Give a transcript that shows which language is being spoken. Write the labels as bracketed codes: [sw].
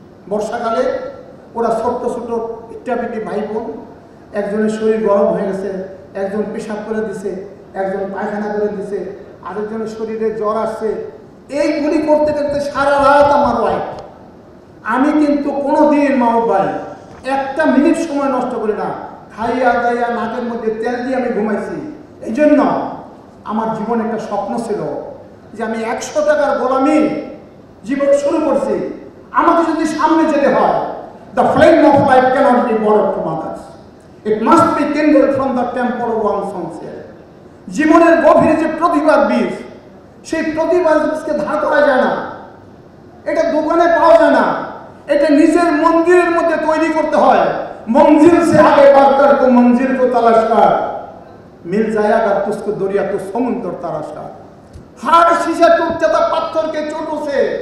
[bn] বর্ষাকালে ওরা ছোট্ট ছোট পিটাপিটি ভাই বোন, একজনের শরীর গরম হয়ে গেছে, একজন পেশাব করে দিছে, একজন পায়খানা করে দিছে, আরেকজনের শরীরে জ্বর আসছে, এইগুলি করতে করতে সারা রাত আমার ওয়াইফ। আমি কিন্তু কোনোদিন মাহবুব ভাই একটা মিনিট সময় নষ্ট করি না, খাইয়া দাইয়া নাকের মধ্যে তেল দিয়ে আমি ঘুমাইছি। এই জন্য আমার জীবনে একটা স্বপ্ন ছিল যে আমি 100 টাকার গোলামি জীবন শুরু করছি। আমাকে যদি সামনে যেতে হয়, [en] the flame of life cannot be borrowed from others. It must be kindled from the temple of one's own soul. [bn] জীবনের গভীরে যে প্রতিভার বীজ, সেই প্রতিভার বীজকে ধার করা যায় না, এটা দোকানে পাওয়া যায় না, এটা নিজের মন্দিরের মধ্যে তৈরি করতে হয়। [hi] मंजिल से आगे बढ़कर तो मंजिल को तलाश कर, मिल जाएगा तुझको दरिया तो समुद्र तराश कर। हर शीशा टूट जाता पत्थर के चोटों से,